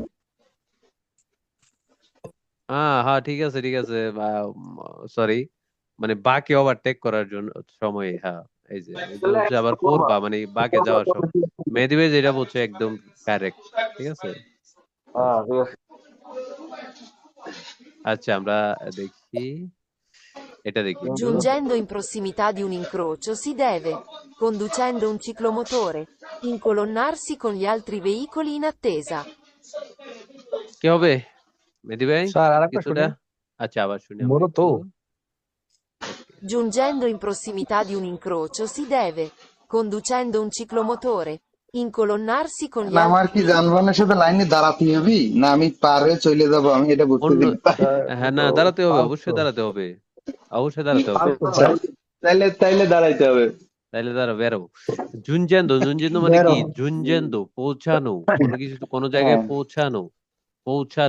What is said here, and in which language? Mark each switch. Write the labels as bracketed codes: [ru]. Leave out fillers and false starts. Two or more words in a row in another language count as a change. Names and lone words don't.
[bn] হ্যাঁ ঠিক আছে সরি মানে বাকে ওভারটেক করার জন্য সময় হ্যাঁ এই যে এটা হচ্ছে আবার করবা মানে বাকে যাওয়ার সময় মেহেদী ভাই যেটা বলছে একদম কারেক্ট ঠিক আছে হ্যাঁ ঠিক আছে। আচ্ছা আমরা দেখি এটা দেখি একটু [it] Giungendo in prossimità di un incrocio si deve, conducendo un ciclomotore, incolonnarsi con gli altri veicoli in attesa. [bn] কি হবে মেহেদী ভাই স্যার আরেকটা কিছুটা শুনি আচ্ছা আবার শুনি আমরা বলো তো। একটু [it] Giungendo in prossimità di un incrocio si deve, conducendo un ciclomotore, incolonnarsi con gli [bn] না, আমার [it] altri [bn] কি যানবাহনের সাথে লাইনে দাঁড়াতে হবে না আমি পার হয়ে চলে যাবো, আমি এটা বুঝতে অন্য দিই। হ্যাঁ না দাঁড়াতে হবে ফালতু অবশ্যই দাঁড়াতে হবে অবশ্যই দাঁড়াতে হবে ফালতু স্যার। তাইলে দাঁড়াইতে হবে। তাইলে দাঁড়া বেরো জুনজেন্দো মানে বেরো। কি জুনজেন্দো পৌঁছানো কোনো কিছু কোনো জায়গায় পৌঁছানো পৌঁছালে